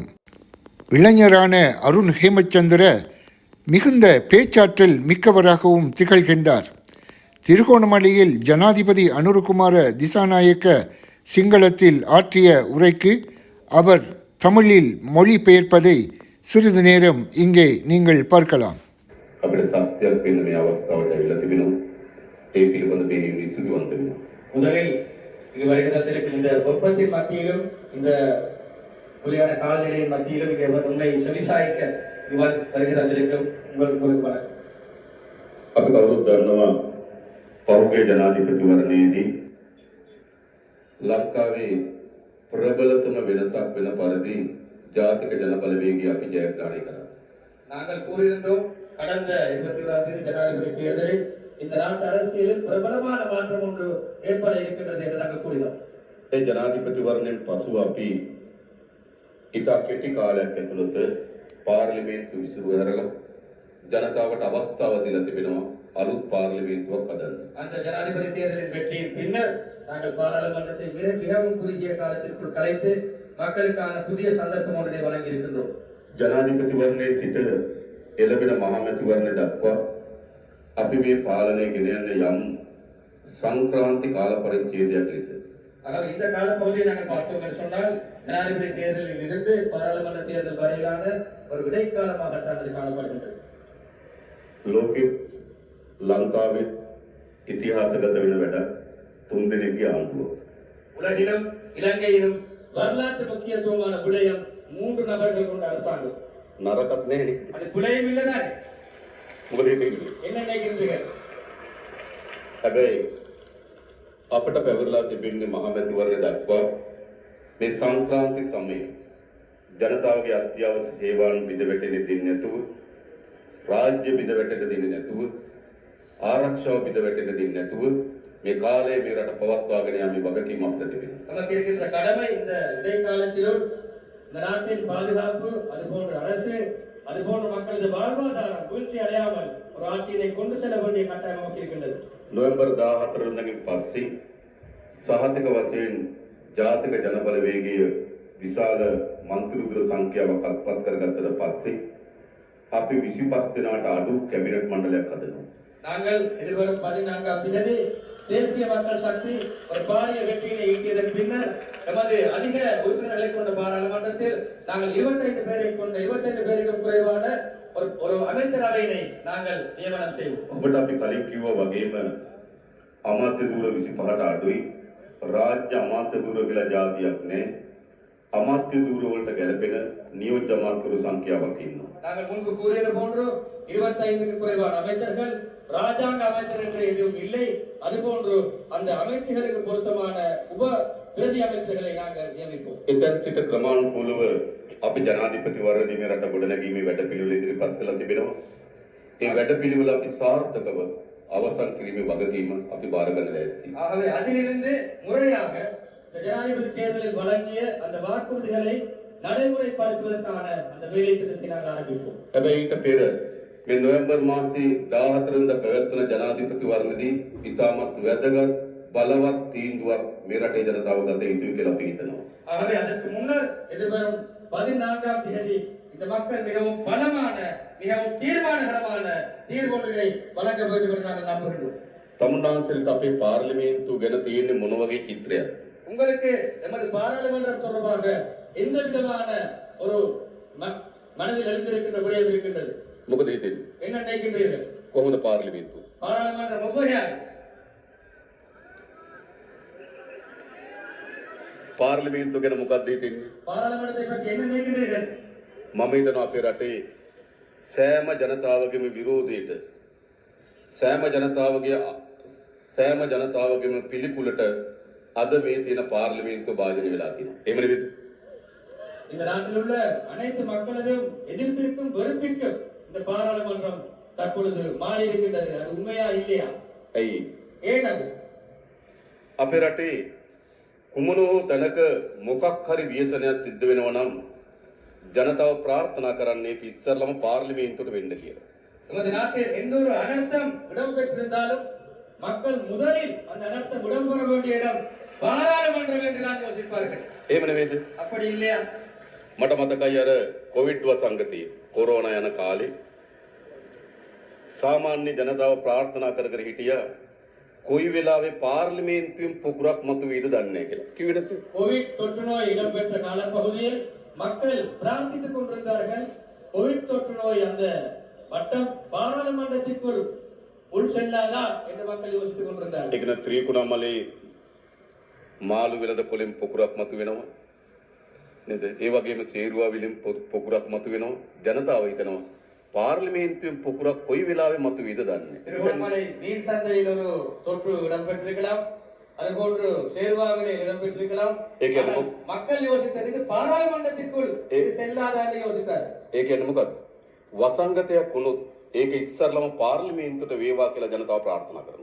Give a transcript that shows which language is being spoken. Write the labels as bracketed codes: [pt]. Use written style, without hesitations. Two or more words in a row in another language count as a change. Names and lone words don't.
[ta] இளைஞரான அருண் ஹேமச்சந்திர மிகுந்த பேச்சாற்றல் மிக்கவராகவும் திகழ்கின்றார். திருகோணமலையில் ஜனாதிபதி அனுரகுமார திசாநாயக்க சிங்களத்தில் ஆற்றிய உரைக்கு அவர் தமிழில் மொழிபெயர்ப்பதை சிறிது நேரம் இங்கே நீங்கள் பார்க்கலாம். [si] අපිට සත්‍යයක් වෙන්න මේ අවස්ථාවට ඇවිල්ලා තිබෙනවා. ඒ පිළිබඳ මේ විසුද්ධිවන්ත වෙනවා. [ta] முதலில் இது வருகிறதற்கு இந்த ஒப்பத்தின் மத்தியிலும் இந்த புலியான கால்நிலையின் மத்தியிலும் இங்கே உண்மை செவிசாய்க்க இவர் வருகிறதற்கும் உங்களுக்கு வணக்கம். [si] අපි කවුරුත් දන්නවා පෞද්ගලික ජනාධිපතිවරණයේදී ලංකාවේ ප්‍රබලතම වෙනසක් වෙන පරිදි ජාතික ජනබලවේගය අපි ජයග්‍රහණය කරා. [ta] நாங்கள் கூறியிருந்தோம் கடந்த 21ஆம் தேதி ஜனாதிபதி தேர்தலில் இந்த நாட்டு அரசியலில் பிரபலமான மாற்றம் ஒன்று ஏற்பட இருக்கின்றது என்று நாங்கள் கூறினோம். [si] ඒ ජනාධිපතිවරණයෙන් පසුව අපි ඉතා කෙටි කාලයක් ඇතුළත පාර්ලිමේන්තු විසිරු ඇරලා ජනතාවට අවස්ථාව දීලා තිබෙනවා අලුත් පාර්ලිමේන්තුවක් හදන්න. [ta] அந்த ஜனாதிபதி தேர்தலின் வெற்றியின் பின்னர் நாங்கள் பாராளுமன்றத்தை மிகவும் குறுகிய காலத்திற்குள் கலைத்து மக்களுக்கான புதிய சந்தர்ப்பம் ஒன்றை வழங்கி இருக்கின்றோம். [si] ජනාධිපතිවරණයේ සිට එළඹෙන මහමැතිවරණය දක්වා අපි මේ පාලනය ගෙන යන යම් සංක්‍රාන්ති කාල පරිච්ඡේදයක් ලෙස [ta] ஆகவே இந்த காலப்பகுதியை நாங்கள் பார்த்தோம் என்று சொன்னால் ஜனாதிபதி தேர்தலில் இருந்து பாராளுமன்ற தேர்தல் வரையிலான ஒரு இடைக்காலமாகத்தான் அது காணப்படுகின்றது. [si] ලෝකෙ ලංකාවේ ඉතිහාසගත වෙන වැඩ තුන් දෙනෙක්ගේ ආණ්ඩුව. [ta] உலகிலும் இலங்கையிலும் வரலாற்று முக்கியத்துவமான விடயம் 3 நபர்கள் கொண்ட அரசாங்கம். [si] නරකත් නැහැ නේ. [ta] அது பிழையும் இல்லைதானே? [si] මොකද හිතන්නේ? [ta] என்ன நினைக்கிறீர்கள்? [si] හැබැයි අපිට පැවරලා තිබෙන්නේ මහමැතිවරණය දක්වා මේ සංක්‍රාන්ති සමයේ ජනතාවගේ අත්‍යවශ්‍ය සේවාවන් බිඳ වැටෙන්නේ දෙන්නේ නැතුව රාජ්‍ය බිඳ වැටෙන්න දෙන්නේ නැතුව ආරක්ෂාව බිඳ වැටෙන්න දෙන්නේ නැතුව මේ කාලයේ මේ රට පවත්වාගෙන යාමේ වගකීම අපිට තිබෙනවා. [ta] நமக்கு இருக்கின்ற கடமை இந்த இடைக்காலத்திலும் இந்த நாட்டின் பாதுகாப்பு அதுபோன்ற அரசு அதுபோன்ற மக்களது வாழ்வாதாரம் வீழ்ச்சி அடையாமல் ஒரு ஆட்சியினை கொண்டு செல்ல வேண்டிய கட்டாயம் நமக்கு இருக்கின்றது. [si] නොවැම්බර් 14 වෙනිදාගෙන් පස්සේ සහතික වශයෙන් ජාතික ජනබලවේගය විශාල මන්ත්‍රීවරු සංඛ්‍යාවක් අත්පත් කරගත්තට පස්සේ අපි 25 දෙනාට අඩු කැබිනට් මණ්ඩලයක් හදනවා. [ta] நாங்கள் எதிர்வரும் 14ஆம் தேதி தேசிய மக்கள் சக்தி ஒரு பாரிய வெற்றியை ஈட்டியதன் பின்னர் நமது அதிக உறுப்பினர்களை கொண்ட பாராளுமன்றத்தில் நாங்கள் 25 பேரை கொண்ட 25 பேருக்கும் குறைவான ஒரு அமைச்சரவையினை நாங்கள் நியமனம் செய்வோம். [si] ඔබට අපි කලින් කිව්වා වගේම අමාත්‍ය ධූර 25ට අඩුයි. රාජ්‍ය අමාත්‍ය ධූර කියලා જાතියක් නැහැ. අමාත්‍ය ධූර වලට ගැලපෙන නියෝජ්‍ය අමාත්‍යවරු සංඛ්‍යාවක් ඉන්නවා. [ta] நாங்கள் முன்பு கூறியது போன்று 25க்கு குறைவான அமைச்சர்கள் ராஜாங்க அமைச்சர் என்று எதுவும் இல்லை. அதுபோன்று அந்த அமைச்சர்களுக்கு பொருத்தமான உப பிரதி அமைச்சர்களை நாங்கள் நியமிப்போம். [si] එතෙන් සිට ක්‍රමානුකූලව අපි ජනාධිපතිවරණදී මේ රට ගොඩනැගීමේ වැඩපිළිවෙල ඉදිරිපත් කළා තිබෙනවා. ඒ වැඩපිළිවෙල අපි සාර්ථකව අවසන් කිරීමේ වගකීම අපි බාර ගන්න ලෑස්තියි. [ta] ஆகவே அதிலிருந்து முறையாக ஜனாதிபதி தேர்தலில் வழங்கிய அந்த வாக்குறுதிகளை நடைமுறைப்படுத்துவதற்கான அந்த வேலை திட்டத்தை நாங்கள் ஆரம்பிப்போம். [si] හැබැයි ඊට පෙර මේ නොවැම්බර් මාසයේ 14 වෙනිදා පැවැත්වෙන ජනාධිපතිවරණදී ඉතාමත් වැදගත් බලවත් තීන්දුවක් මේ රටේ ජනතාව ගත යුතුයි කියලා අපි හිතනවා. [ta] ஆகவே அதற்கு முன்னர் எதிர்வரும் 14ஆம் தேதி இந்த மக்கள் மிகவும் பலமான மிகவும் தீர்மானகரமான தீர்வொன்றினை வழங்க வேண்டும் என்று நாங்கள் நம்புகின்றோம். [si] තමුන්නාන්සේට අපේ පාර්ලිමේන්තුව ගැන තියෙන්නේ මොන වගේ චිත්‍රයක්ද? [ta] உங்களுக்கு எமது பாராளுமன்றம் தொடர்பாக எந்த விதமான ஒரு மனதில் எழுந்திருக்கின்ற விடயம் இருக்கின்றது? [si] මොකද හිතෙන්නේ? [ta] என்ன நினைக்கின்றீர்கள்? [si] කොහොමද පාර්ලිමේන්තුව? [ta] பாராளுமன்றம் ஒவ்வொரு [si] පාර්ලිමේන්තුව ගැන මොකක්ද හිතෙන්නේ? [ta] பாராளுமன்றத்தை பற்றி என்ன நினைக்கின்றீர்கள்? [si] මම හිතනවා අපේ රටේ සෑම ජනතාවගේම විරෝධයට සෑම ජනතාවගේම පිළිකුලට අද මේ තියෙන පාර්ලිමේන්තුව භාජනය වෙලා තියෙනවා. එහෙම නෙවෙයිද? [ta] இந்த நாட்டில் உள்ள அனைத்து மக்களதும் எதிர்ப்பிற்கும் வெறுப்பிற்கும் இந்த பாராளுமன்றம் தற்பொழுது மாறி இருக்கின்றது. அது உண்மையா இல்லையா? [si] ඇයි? [ta] ஏன் அது? [si] අපේ රටේ කුමන හෝ තැනක මොකක් හරි ව්‍යසනයක් සිද්ධ වෙනවා නම් ජනතාව ප්‍රාර්ථනා කරන්නේ ඒක ඉස්සරළම පාර්ලිමේන්තුවට වෙන්න කියලා. [ta] நமது நாட்டில் எந்த ஒரு அனர்த்தம் இடம்பெற்றிருந்தாலும் மக்கள் முதலில் அந்த அனர்த்தம் இடம்பெற வேண்டிய இடம் பாராளுமன்றம் என்று தான் யோசிப்பார்கள். [si] එහෙම නෙවෙයිද? [ta] அப்படி இல்லையா? [si] මට මතකයි අර කොවිඩ් වසංගතය කොරෝනා යන කාලේ සාමාන්‍ය ජනතාව ප්‍රාර්ථනා කර කර හිටියා කොයි වෙලාවේ පාර්ලිමේන්තුවෙන් පොකුරක් මතුවේද දන්නේ නැහැ කියලා. කිව්වේ නැත්නම් [ta] கோவிட் தொற்று நோய் இடம்பெற்ற காலப்பகுதியில் மக்கள் பிரார்த்தித்துக் கொண்டிருந்தார்கள். கோவிட் தொற்று நோய் அந்த வட்டம் பாராளுமன்றத்திற்குள் உள் செல்லாதா என்று மக்கள் யோசித்துக் கொண்டிருந்தார்கள். [si] ඒක න ත්‍රිකුණාමලේ මාළු වෙලද පොලෙන් පොකුරක් මතුවෙනවා. නේද? ඒ වගේම සේරුවාවිලෙන් පොකුරක් මතුවෙනවා. ජනතාව හිතනවා පාර්ලිමේන්තුවෙන් පොකුරක් කොයි වෙලාවෙ මතුවේද දන්නේ නැහැ. [ta] திருவண்ணாமலை நீர் சந்தையில் ஒரு தொற்று இடம்பெற்றிருக்கலாம், அதுபோன்று சேர்வாவிலே இடம்பெற்றிருக்கலாம். ஆனால் மக்கள் யோசித்தது பாராளுமன்றத்திற்குள் இது செல்லாதா என்று யோசித்தார். [si] ඒ කියන්නේ මොකද්ද? වසංගතයක් වුණොත් ඒක ඉස්සරලම පාර්ලිමේන්තුවට වේවා කියලා ජනතාව ප්‍රාර්ථනා කරනවා.